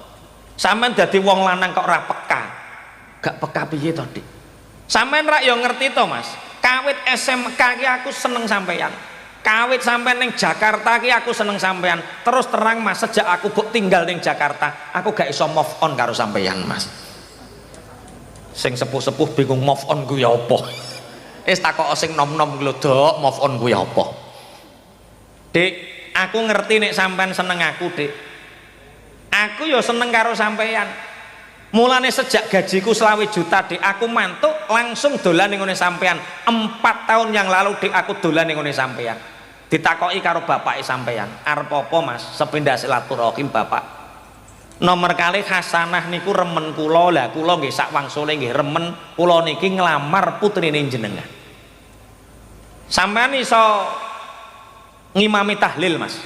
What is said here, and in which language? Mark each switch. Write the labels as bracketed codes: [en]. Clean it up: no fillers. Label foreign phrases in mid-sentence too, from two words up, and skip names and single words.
[jv] Sampean dadi wong lanang kok ora peka. Gak peka piye to Dik? Sampean rak yo ngerti to Mas, kawit SMK ki aku seneng sampeyan. Kawit sampean ning Jakarta ki aku seneng sampean. Terus terang Mas, sejak aku tinggal ning Jakarta, aku gak iso [en] move on [jv] karo sampean Mas. Sing sepuh-sepuh bingung [en] move on [jv] ku ya apa. Wis takok sing nom-nom lho, Dok, [en] move on [jv] ku ya apa. Dik, aku ngerti nek sampean seneng aku, Dik. Aku ya seneng karo sampean. Mulane sejak gajiku 20 juta Dik, aku mantuk langsung dolan ning ngene sampean. [id] 4 tahun yang lalu [jv] Dik, aku dolan ning ngene sampean. Ditakoki karo bapake sampean, arep apa Mas? Sepindah silaturahim Bapak. Nomor kali Hasanah niku remen kula, lah kula nggih sak wangsule nggih remen kula niki nglamar putrine jenengan. Sampean iso ngimami tahlil Mas?